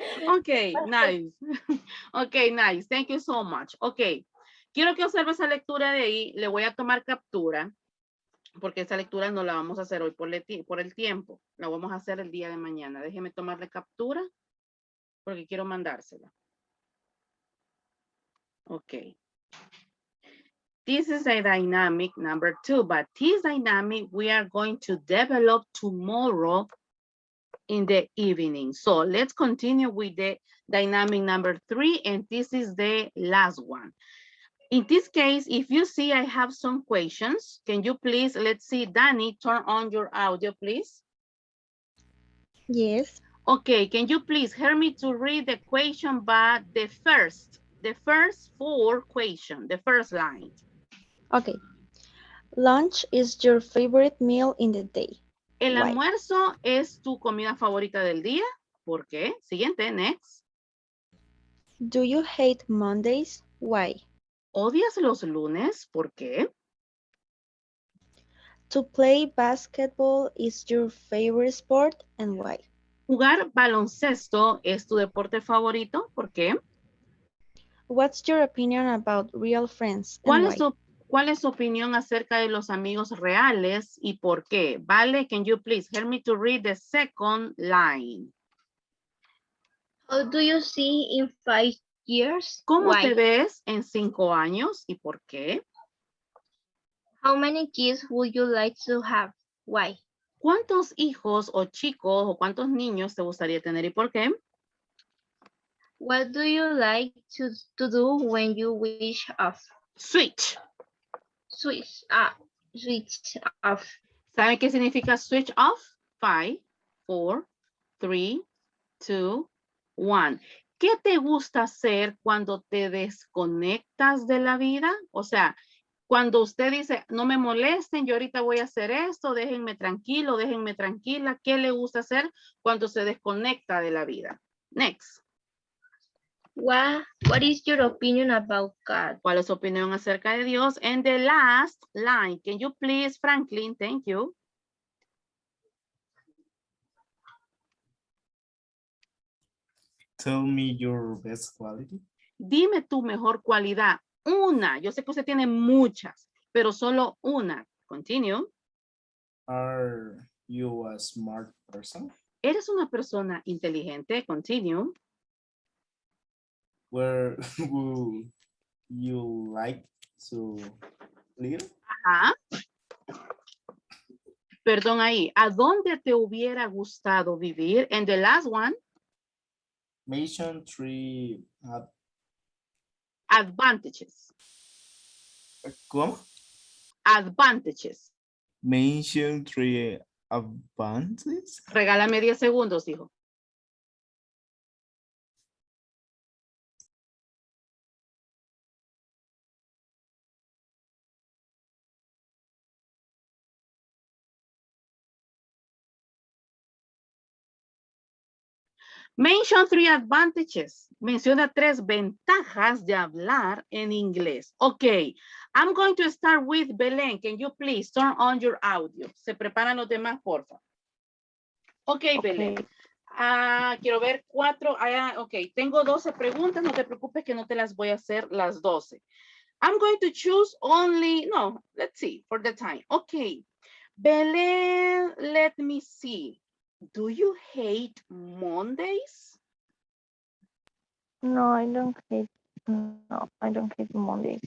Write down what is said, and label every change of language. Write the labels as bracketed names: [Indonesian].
[English] Ok, nice. Ok, nice. Thank you so much. [Spanish] Ok, quiero que observe esa lectura de ahí. Le voy a tomar captura, porque esa lectura no la vamos a hacer hoy por el tiempo. La vamos a hacer el día de mañana. Déjeme tomarle captura, porque quiero mandársela. Ok. [English] This is a dynamic number 2, but this dynamic we are going to develop tomorrow in the evening. So let's continue with the dynamic number 3, and this is the last one. In this case, if you see I have some questions, can you please, let's see, Danny, turn on your audio, please. Yes. Okay, can you please help me to read the question, but the first 4 questions, the first line. Okay. Lunch is your favorite meal in the day. [Spanish] El [English] Why? [Spanish] almuerzo es tu comida favorita del día. ¿Por qué? Siguiente, next. [English] Do you hate Mondays? Why? [Spanish] ¿Odias los lunes? ¿Por qué? [English] To play basketball is your favorite sport and why? [Spanish] ¿Jugar baloncesto es tu deporte favorito? ¿Por qué? [English] What's your opinion about real friends and [Spanish] ¿Cuál [English] why? [Spanish] es su opinión acerca de los amigos reales y por qué? [English] Vale, can you please help me to read the second line? How do you see in 5 years? [Spanish] ¿Cómo te [English] Why? [Spanish] ves en 5 años y por qué? [English] How many kids would you like to have? Why? [Spanish] ¿Cuántos hijos o chicos o cuántos niños te gustaría tener y por qué? [English] What do you like to do when you wish off? Switch. Switch off. [Spanish] ¿Saben qué significa switch off? 5, 4, 3, 2, 1. ¿Qué te gusta hacer cuando te desconectas de la vida? O sea, cuando usted dice, no me molesten, yo ahorita voy a hacer esto, déjenme tranquilo, déjenme tranquila. ¿Qué le gusta hacer cuando se desconecta de la vida? [English] Next. What is your opinion about God? [Spanish] ¿Cuál es su opinión acerca de Dios? [English] And the last line, can you please, Franklin, thank you. Tell me your best quality. [Spanish] Dime tu mejor cualidad. Una. Yo sé que usted tiene muchas, pero solo una. Continue. [English] Are you a smart person? [Spanish] ¿Eres una persona inteligente? [English] Continue. Where would you like to live? [Spanish] Ajá. Perdón ahí. ¿A dónde te hubiera gustado vivir? [English] And the last one, Mention three. advantages. ¿Cómo? Advantages. Mention three advantages. [Spanish] Regálame 10 segundos, dijo. [English] Mention three advantages. [Spanish] Menciona 3 ventajas de hablar en inglés. [English] Ok, I'm going to start with Belén. Can you please turn on your audio? [Spanish] Se preparan los demás, por favor. Ok, Belén. Quiero ver 4. Ok, tengo 12 preguntas. No te preocupes que no te las voy a hacer las 12. [English] I'm going to choose only, no, let's see, for the time. Ok, Belén, let me see. Do you hate Mondays? No, I don't hate. No, I don't hate Mondays.